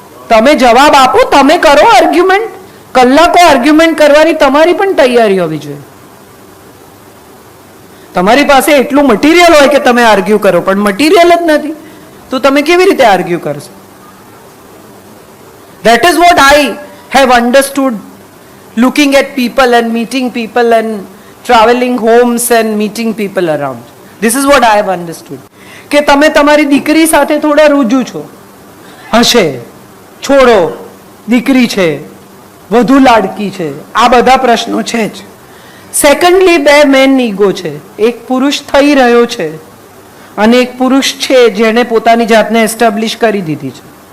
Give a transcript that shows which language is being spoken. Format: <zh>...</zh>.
<gu>તમે જવાબ આપો, તમે કરો આર્ગ્યુમેન્ટ. કલાકો આર્ગ્યુમેન્ટ કરવાની તમારી પણ તૈયારી હોવી જોઈએ. તમારી પાસે એટલું મટીરિયલ હોય કે તમે આર્ગ્યુ કરો, પણ મટીરિયલ જ નથી તો તમે કેવી રીતે આર્ગ્યુ કરશો?</gu> <en>That is what I have understood looking at people and meeting people and traveling homes and meeting people around. This is what I have understood.</en> <gu>કે તમે તમારી દીકરી સાથે થોડા રૂજુ છો. હશે, છોડો, દીકરી છે, વધુ લાડકી છે, આ બધા પ્રશ્નો છે જ. સેકન્ડલી 2 મેન ઈગો છે. એક પુરુષ થઈ રહ્યો છે અને એક પુરુષ છે જેણે પોતાની જાતને એસ્ટાબ્લિશ કરી દીધી છે.</gu>